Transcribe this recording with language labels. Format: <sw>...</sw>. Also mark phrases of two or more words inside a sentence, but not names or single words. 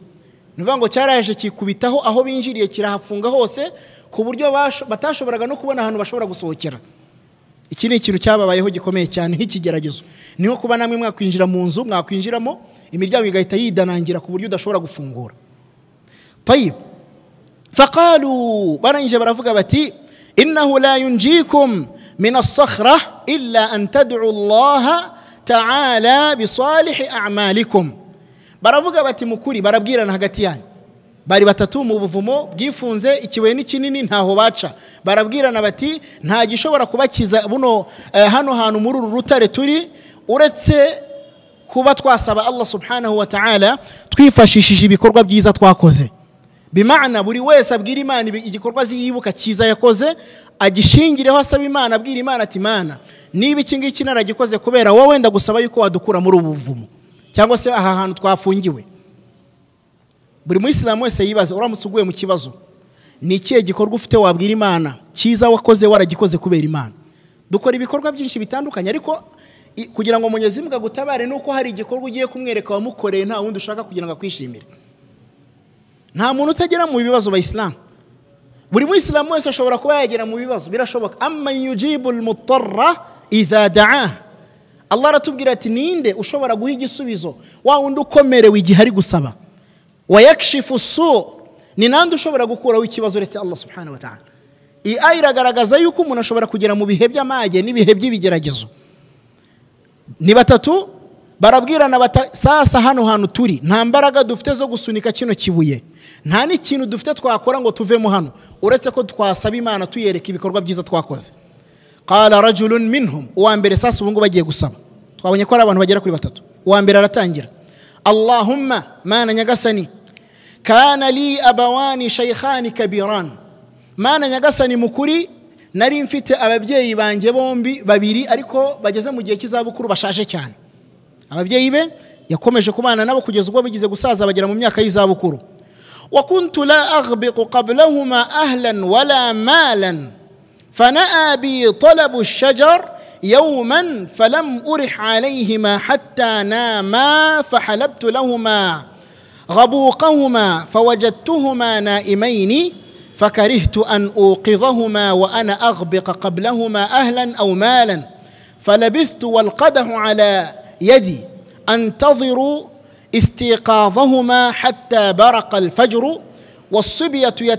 <rw>Nivuga ngo cyaraje kikubitaho aho binjiriye kirahafunga hose ku buryo batashoboraga no kubona ahantu bashobora gusohokera. Iki ni ikintu cyababayeho gikomeye cyane nk'ikigeragezo. Niho kuba namwe mwakwinjira mu nzu, mwakwinjiramo imiryango igahita yidanangira ku buryo udashobora gufungura.</rw> <ar>طيب، فقالوا,</ar> <rw>baranje baravuga bati</rw> <ar>إنه لا ينجيكم من الصخرة إلا أن تدعوا الله تعالى بصالح أعمالكم.</ar> <rw>Baravuga bati mukuri, barabwirana hagati yanyu. Bari batatu mu buvumo bwifunze, ikibuye ni kinini ntaho baca. Barabwirana bati nta gishobora kubakiza buno hano hantu muri uru rutare turi uretse kuba twasaba Allah</rw> <ar>سبحانه وتعالى</ar> <rw>twifashishije ibikorwa byiza twakoze. Bimana buri wese abwira Imana igikorwa ziyibuka cyiza yakoze, agishingireho asaba Imana, abwira Imana ati Imana niba iki ngiki naragikoze kubera wowe ndagusaba yuko wadukura muri ubu buvumo cyangwa se aha hantu twafungiwe. Buri Muislamu wese yibaza, uramutse uguye mu kibazo ni ikihe gikorwa ufite wabwira Imana cyiza wakoze waragikoze kubera Imana? Dukora ibikorwa byinshi bitandukanye, ariko kugira ngo</rw> <sw>Mwenyezi Mungu</sw> <rw>agutabare nuko hari igikorwa ugiye kumwereka wamukoreye nta wundi ushaka kugira ngo akwishimire. Nta muntu utagera mu bibazo bayislam. Buri Muislamu wese ashobora kuba yagera mu bibazo, birashoboka.</rw> <ar>أمن يجيب المضطر إذا دعا,</ar> <rw>Allah aratubwira ati ninde ushobora guha igisubizo wa wundi ukomerewe igihe ari gusaba.</rw> <ar>ويكشف السوء,</ar> <rw>ni nande ushobora gukuraho ikibazo uretse Allah</rw> <ar>سبحانه وتعالى.</ar> <rw>Iyi aya iragaragaza yuko umuntu ashobora kugera mu bihe by'amage n'ibihe by'ibigeragezo. Ni batatu barabwirana sasa hano hantu turi nta mbaraga dufite zo gusunika kino kibuye, nta n'ikintu dufite twakora ngo tuvemo hano uretse ko twasaba Imana tuyereka ibikorwa byiza twakoze.</rw> <ar>قال رجل منهم,</ar> <rw>uwa mbere sasa ubungu bagiye gusaba. Twabonye ko ari abantu bagera kuri batatu. Uwa mbere aratangira, Allahumma, Mana nyagasani,</rw> <ar>كان لي أبوان شيخان كبيران,</ar> <rw>Mana nyagasani mukuri nari mfite ababyeyi banjye bombi babiri ariko bageze mu gihe cy'izabukuru bashaje cyane. ababyeyi be yakomeje kubana nabo kugeza ubwo bigize gusaza bagera mu myaka y'izabukuru.</rw> <ar>وكنت لا أغبق قبلهما أهلا ولا مالا فنأى بي طلب الشجر يوما فلم أرح عليهما حتى ناما فحلبت لهما غبوقهما فوجدتهما نائمين فكرهت أن أوقظهما وأنا أغبق قبلهما أهلا أو مالا فلبثت والقدح على يدي أنتظر استيقاظهما حتى برق الفجر والصبية</ar>